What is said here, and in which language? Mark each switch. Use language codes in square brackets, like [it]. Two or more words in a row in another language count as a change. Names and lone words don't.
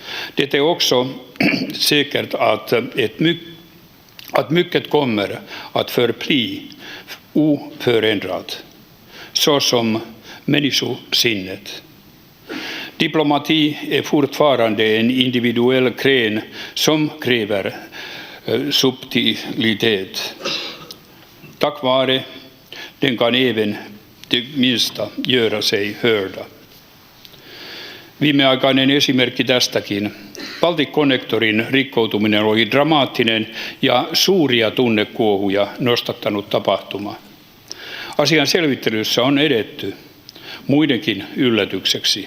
[sv] Det är också säkert att mycket kommer att förbli oförändrat, såsom människosinnet. Diplomati är fortfarande en individuell gren som kräver subtilitet. Tack vare den kan även det minsta göra sig hörda. [fi] Viimeaikainen esimerkki tästäkin. Baltic-konnektorin rikkoutuminen oli dramaattinen ja suuria tunnekuohuja nostattanut tapahtuma. Asian selvittelyssä on edetty muidenkin yllätykseksi.